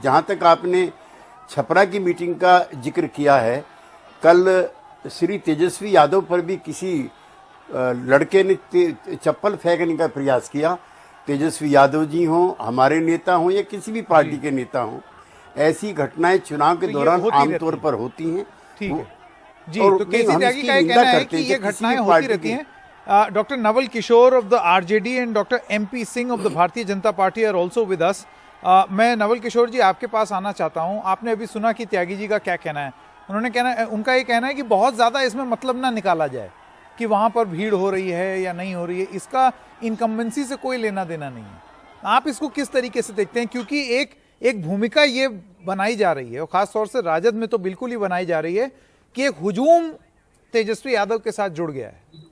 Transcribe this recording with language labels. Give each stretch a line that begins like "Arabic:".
Hindi: जहां तक आपने छपरा की मीटिंग का जिक्र किया है, कल श्री तेजस्वी यादव पर भी किसी लड़के ने चप्पल फेंकने का प्रयास किया। तेजस्वी यादव जी हों, हमारे नेता हों या किसी भी पार्टी के नेता हों, ऐसी घटनाएं चुनाव के दौरान आमतौर पर होती हैं। ठीक है जी। तो केसी त्यागी का कहना है कि ये घटनाएं होती रहती हैं।
English: Dr. Naval Kishore of the RJD and Dr. MP Singh of the Bharatiya Janata Party are also with us.
Hindi: मैं नवल किशोर जी आपके पास आना चाहता हूं। आपने अभी सुना कि त्यागी जी का क्या कहना है। उनका ये कहना है कि बहुत ज्यादा इसमें मतलब ना निकाला जाए कि वहां पर भीड़ हो रही है या नहीं हो रही है, इसका इनकम्बेंसी से कोई लेना देना नहीं है। आप इसको किस तरीके से देखते हैं? क्योंकि एक भूमिका ये बनाई जा रही है, और खासतौर से राजद में तो बिल्कुल ही बनाई जा रही है कि एक हुजूम तेजस्वी यादव के साथ जुड़ गया है।